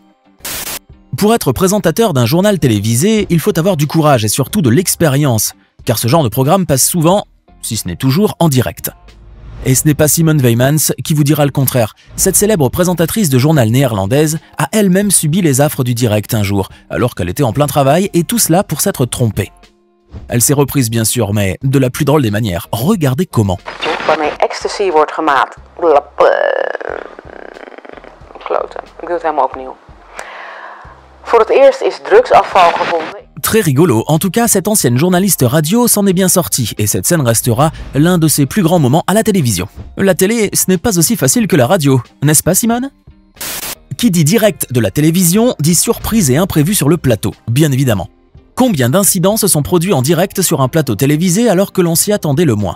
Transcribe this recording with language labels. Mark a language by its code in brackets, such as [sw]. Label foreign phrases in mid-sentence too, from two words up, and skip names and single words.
[fr] Pour être présentateur d'un journal télévisé, il faut avoir du courage et surtout de l'expérience, car ce genre de programme passe souvent, si ce n'est toujours, en direct. Et ce n'est pas Simone Weymans qui vous dira le contraire. Cette célèbre présentatrice de journal néerlandaise a elle-même subi les affres du direct un jour, alors qu'elle était en plein travail, et tout cela pour s'être trompée. Elle s'est reprise bien sûr, mais de la plus drôle des manières. Regardez comment. [nl] Waarmee ecstasy wordt gemaakt. Kloten. Ik doe het helemaal opnieuw. Voor het eerst is drugsafval gevonden. [fr] Très rigolo, en tout cas cette ancienne journaliste radio s'en est bien sortie et cette scène restera l'un de ses plus grands moments à la télévision. La télé, ce n'est pas aussi facile que la radio, n'est-ce pas Simone? Qui dit direct de la télévision dit surprise et imprévu sur le plateau, bien évidemment. Combien d'incidents se sont produits en direct sur un plateau télévisé alors que l'on s'y attendait le moins?